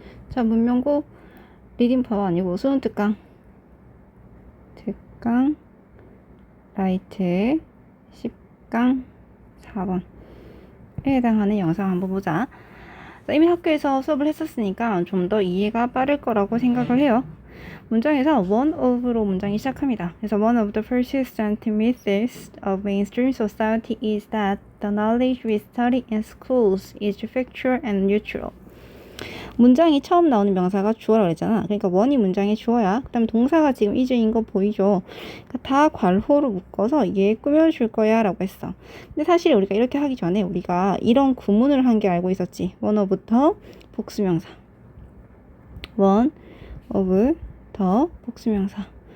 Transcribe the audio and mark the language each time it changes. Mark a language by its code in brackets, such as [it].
[ko] 자, 문명고 리딩 파워 아니고 수능 특강 라이트 10강 4번에 해당하는 영상 한번 보자. 자, 이미 학교에서 수업을 했었으니까 좀 더 이해가 빠를 거라고 생각을 해요. 문장에서 one of로 문장이 시작합니다. [en] 그래서 one of the persistent myths of mainstream society is that the knowledge we study in schools is factual and neutral. [ko] 문장이 처음 나오는 명사가 주어라고 그랬잖아. 그러니까 원이 문장의 주어야. 그 다음에 동사가 지금 is인 거 보이죠? 그러니까 다 괄호로 묶어서 얘 꾸며줄 거야 라고 했어. 근데 사실 우리가 이렇게 하기 전에 우리가 이런 구문을 한 게 알고 있었지. one of부터 복수명사. one of 더 복수명사.